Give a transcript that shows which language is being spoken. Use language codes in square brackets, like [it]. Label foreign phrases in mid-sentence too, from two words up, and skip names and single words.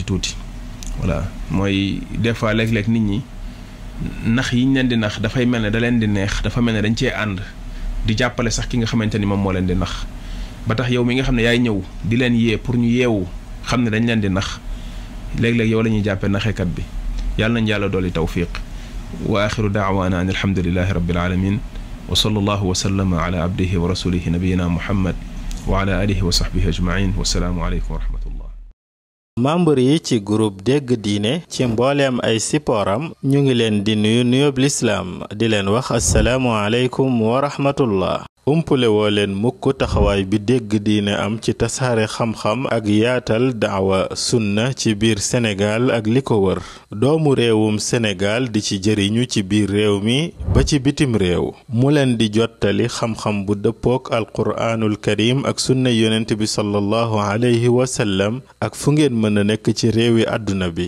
[wo] tuuti voilà mooy [fr] des fois [wo] léeg-léeg nit ñi nax yi ñu leen di nax dafay mel ne da leen di neex dafa mel ne dañ cee ànd di jàppale sax ki nga xamante ni moom moo leen di nax ba tax yow mi nga xam ne yaay ñëw di leen yee pour ñu yeewu xam ne dañ leen di nax léeg-léeg yow la ñuy jàppee naxekat bi yàlla nañ yàlla dolli tawfiq [ar] وآخر دعوانا أن الحمد لله رب العالمين وصلى الله وسلم على عبده ورسوله نبينا محمد وعلى آله وصحبه أجمعين والسلام عليكم ورحمة الله. [wo] membre yi ci groupe dégg diine ci mbooleem ay sipooram ñu ngi leen di nuyu nuyób lislaam di leen wax [ar] السلام عليكم ورحمة الله. [wo] umpule woo leen mukk taxawaay bi dégg diine am ci tasaare xam-xam ak yaatal daawa sunna ci biir Sénégal ak li ko wër doomu réewum Sénégal di ci jëriñu ci biir réew mi ba ci bitim réew mu leen di jottali xam-xam bu dëppook [ar] القرآن الكريم [wo] ak sunna yonent bi [ar] صلى الله عليه وسلم [wo] ak fu ngeen mën a nekk ci réewi àdduna bi.